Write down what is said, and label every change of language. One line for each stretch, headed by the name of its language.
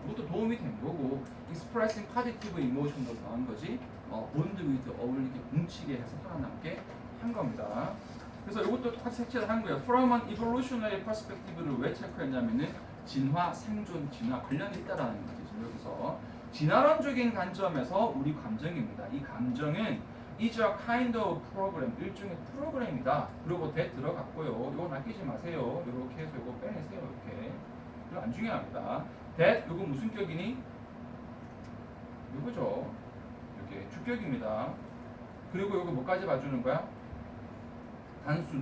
Korean: 그것도 도움이 된 거고
English: expressing positive emotion
Korean: 도 나온 거지. bond with 어울리게 뭉치게 해서 살아남게 한 겁니다. 그래서 이것도 똑같이 색칠을 한 거예요.
English: From an evolutionary perspective
Korean: 를 왜 체크했냐면은 진화, 생존, 진화 관련이 있다라는 거죠. 지금 여기서 진화론적인 관점에서 우리 감정입니다. 이 감정은
English: is a kind of program,
Korean: 일종의 프로그램이다. 그리고 that 들어갔고요. 이거 낚이지 마세요. 이렇게 해서 이거 빼내세요. 이렇게. 이거 안 중요합니다. that 이거 무슨 격이니? 이거죠. 이렇게 주격입니다. 그리고 이거 뭐까지 봐주는 거야? 단수.